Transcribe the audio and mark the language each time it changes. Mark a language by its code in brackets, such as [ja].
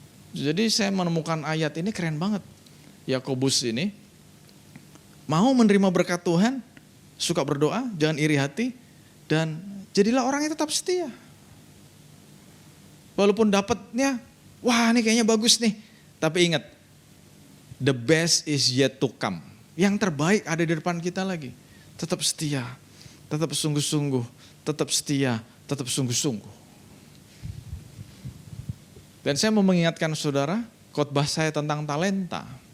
[id] Jadi saya menemukan ayat ini keren banget. Yakobus ini, mau menerima berkat Tuhan, suka berdoa, jangan iri hati, dan jadilah orang yang tetap setia. Walaupun dapatnya, wah ini kayaknya bagus nih. Tapi ingat, [en] the best is yet to come. [id] Yang terbaik ada di depan kita lagi. Tetap setia, tetap sungguh-sungguh, tetap setia, tetap sungguh-sungguh. Dan saya mau mengingatkan saudara, khotbah saya tentang talenta.